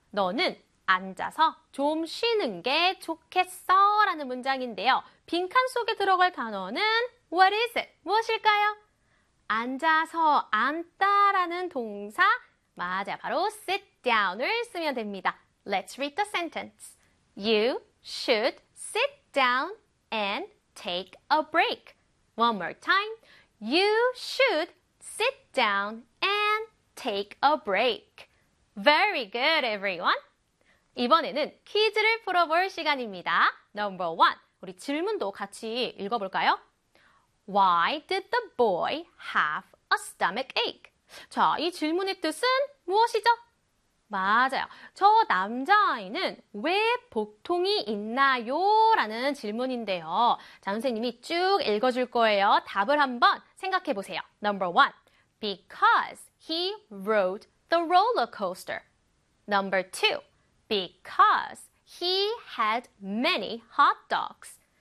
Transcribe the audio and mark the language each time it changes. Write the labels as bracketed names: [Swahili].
[Korean] 너는 앉아서 좀 쉬는 게 좋겠어 라는 문장인데요. 빈칸 속에 들어갈 단어는 [English] what is it? [Korean] 무엇일까요? 앉아서 앉다 라는 동사 맞아요. 바로 [English] sit down을 [Korean] 쓰면 됩니다. [English] Let's read the sentence. You should sit down and take a break. One more time. You should sit down and take a break. Very good, everyone. [Korean] 이번에는 퀴즈를 풀어볼 시간입니다. [English] Number one. [Korean] 우리 질문도 같이 읽어볼까요? [English] Why did the boy have a stomach ache? [Korean] 자, 이 질문의 뜻은 무엇이죠? 맞아요. 저 남자아이는 왜 복통이 있나요? 라는 질문인데요. 자, 선생님이 쭉 읽어줄 거예요. 답을 한번 생각해 보세요. [English] Number one, because he rode the roller coaster. Number two, because he had many hot dogs.